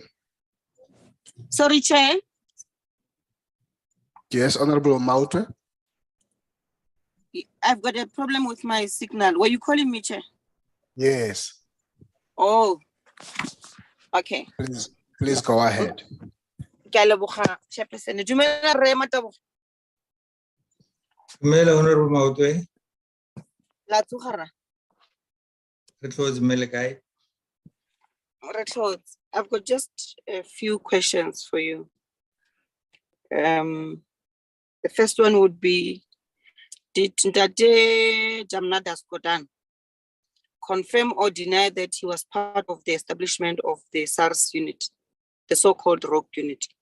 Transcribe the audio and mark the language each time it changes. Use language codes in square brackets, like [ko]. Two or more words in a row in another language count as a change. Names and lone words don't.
[en] Sorry, Chair. Yes, Honorable Mautwe. I've got a problem with my signal. Were you calling me, Chair? Yes. Oh, okay. Please go ahead. [tn] Ke a leboga, Chairperson. Dumela Rre Mataboge. Dumela, Honorable Mautwe. La tsoga Rra. Re tlotse mmele kae? Re tlotse. [en] I've got just a few questions for you. The first one would be, did Ntate Jamnada Skodan confirm or deny that he was part of the establishment of the SARS unit, the so-called rogue unit?